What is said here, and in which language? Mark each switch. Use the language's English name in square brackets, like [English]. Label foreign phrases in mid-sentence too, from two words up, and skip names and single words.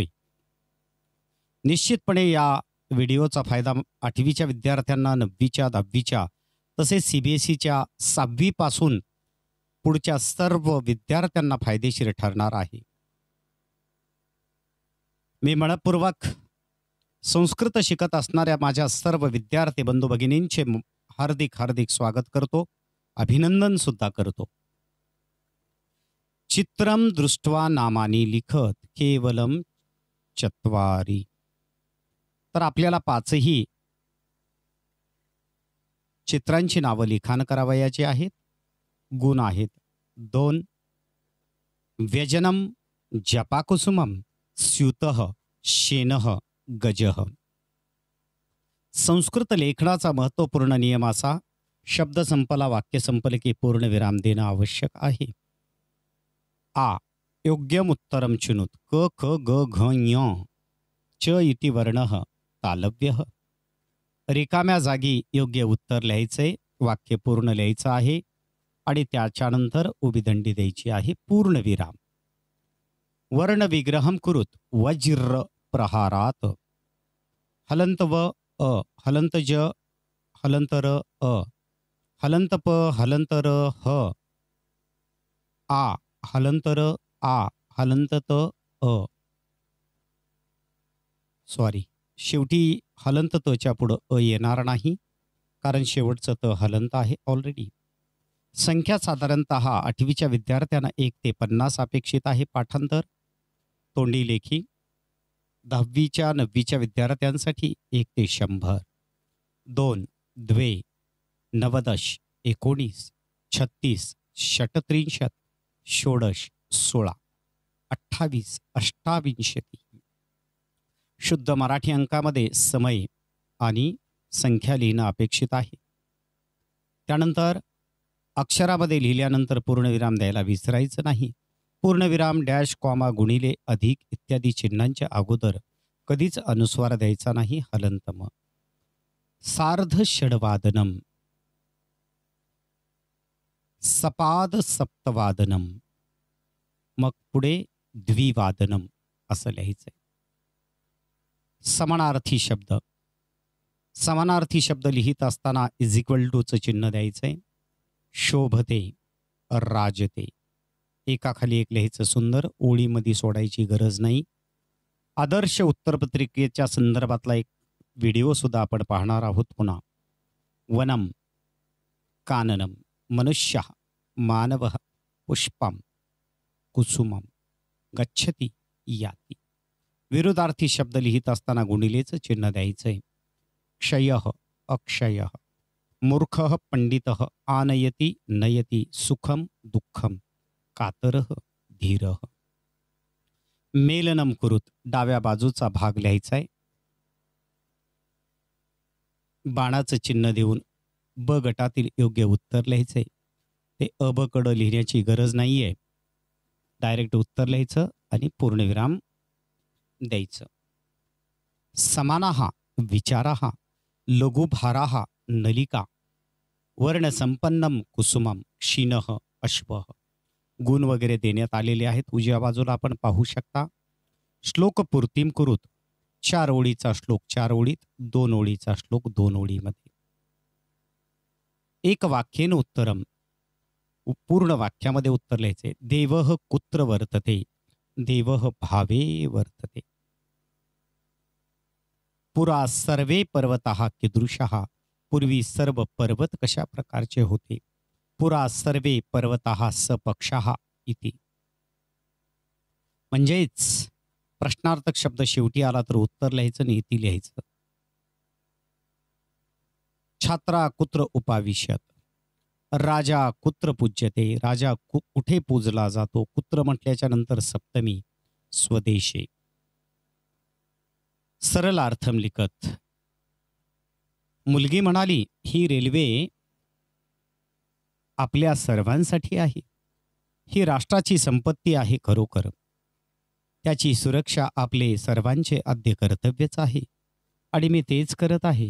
[Marathi] निश्चितपणे या व्हिडिओचा फायदा 8वीच्या विद्यार्थ्यांना, 9वीच्या, 10वीच्या तसेच CBSEच्या 6वी पासून पुढच्या सर्व विद्यार्थ्यांना फायदेशीर ठरणार आहे। मी मनपूर्वक संस्कृत शिकत असणाऱ्या माझ्या सर्व विद्यार्थी बंधू भगिनींचे हार्दिक स्वागत करतो, अभिनंदन सुद्धा करतो। [Sanskrit] चित्रम दृष्ट्वा नामानी लिखत केवलम चत्वारी। [Marathi] तर आपल्याला 5ही चित्रांची नावं लिखाण करावयाची आहेत। गुण आहेत 2, [Sanskrit] व्यजनम जपाकुसुमम स्यूतः शेनः गजः। [Marathi] संस्कृत लेखनाचा महत्त्वपूर्ण नियम असा, शब्द संपला, वाक्य संपले की पूर्ण विराम देणं आवश्यक आहे। [Sanskrit] आ योग्यम उत्तरम चिनुत क ख ग घ ञ च इति वर्णः तालव्यः। [Marathi] रिकाम्या जागी योग्य उत्तर लिहायचे, वाक्य पूर्ण लिहायचं आहे आणि त्याच्यानंतर उभीदंडी द्यायची आहे, पूर्ण विराम। [Sanskrit] वर्ण विग्रहम कुरुत वज्र प्रहारात [Marathi] हलंत व अ हलंत ज हलंत र अ हलंत प हलंत र ह आ हलंत र आ हलंत त अ सॉरी शेवटी हलंत तच्या पुढं अ येणार नाही, कारण शेवटचं त हलंत आहे ऑलरेडी। संख्या साधारणतः 8वीच्या विद्यार्थ्यांना 1 ते 50 अपेक्षित आहे। पाठांतर तोंडी लेखी 10वीच्या 9वीच्या विद्यार्थ्यांसाठी 1 ते 100। 2 द्वे 90 19 36 37 षोडश 16 28 28। शुद्ध मराठी अंकामध्ये समय आणि संख्या लिहिणं अपेक्षित आहे। त्यानंतर अक्षरामध्ये लिहिल्यानंतर पूर्णविराम द्यायला विसरायचं नाही। पूर्णविराम डॅश कॉमा गुणिले अधिक इत्यादी चिन्हांच्या अगोदर कधीच अनुस्वार द्यायचा नाही। [Sanskrit] हलंतम सार्ध षडवादनम सपाद सप्तवादनम, [Marathi] मग पुढे द्विवादनम असं लिहायचंय। समानार्थी शब्द लिहित असताना [English] is equal to [Marathi] चिन्ह द्यायचंय। [Sanskrit] शोभते राजते [Marathi] एकाखाली एक लिहायचं, सुंदर, ओळीमध्ये सोडायची गरज नाही। आदर्श उत्तरपत्रिकेच्या संदर्भातला एक व्हिडिओ सुद्धा आपण पाहणार आहोत पुन्हा। [Sanskrit] वनम काननम मनुष्य मानव पुष्पम कुसुमम गच्छति याति। [Marathi] विरुद्धार्थी शब्द लिहित असताना गुणिलेचं चिन्ह द्यायचंय। [Sanskrit] क्षयः अक्षयः मूर्खः पंडितः आनयति नयति सुखम दुःखम कातरः धीरः। मेलनम कुरुत [Marathi] डाव्या बाजूचा भाग लिहायचा आहे। बाणाचं चिन्ह देऊन ब गटातील योग्य उत्तर लिहायचंय। ते अ ब कडं लिहिण्याची गरज नाहीये, डायरेक्ट उत्तर लिहायचं आणि पूर्णविराम द्यायचं। [Sanskrit] समानाः विचाराः लघुभाराः नलिका वर्णसंपन्नम कुसुमम क्षीणः अश्वः। [Marathi] गुण वगैरे देण्यात आलेले आहेत, उजव्या बाजूला आपण पाहू शकता। [Sanskrit] श्लोक पूर्तीम कुरुत [Marathi] 4 ओळीचा श्लोक 4 ओळीत, 2 ओळीचा श्लोक 2 ओळीमध्ये। [Sanskrit] एक वाक्येन उत्तरम [Marathi] पूर्ण वाक्यामध्ये उत्तर लिहायचे। [Sanskrit] देवः कुत्र वर्तते देवः भावे वर्तते। पुरा सर्वे पर्वतः कीदृशः, [Marathi] पूर्वी सर्व पर्वत कशा प्रकारचे होते. [Sanskrit] पुरा सर्वे पर्वतः सपक्षः इति. [Marathi] म्हणजेच प्रश्नार्थक शब्द शेवटी आला तर उत्तर लिहायचं आणि इति लिहायचं. [Sanskrit] छात्रा कुत्र उपाविशत, राजा कुत्र पूज्यते, [Marathi] राजा कुठे पूजला जातो. कुत्र म्हटल्याच्या नंतर [Sanskrit] सप्तमी स्वदेशे. सरळ अर्थम लिखत. [Marathi] मुलगी म्हणाली, ही रेल्वे आपल्या सर्वांसाठी आहे. ही राष्ट्राची संपत्ती आहे खरोखर. त्याची सुरक्षा आपले सर्वांचे आद्य कर्तव्यच आहे आणि मी तेच करत आहे.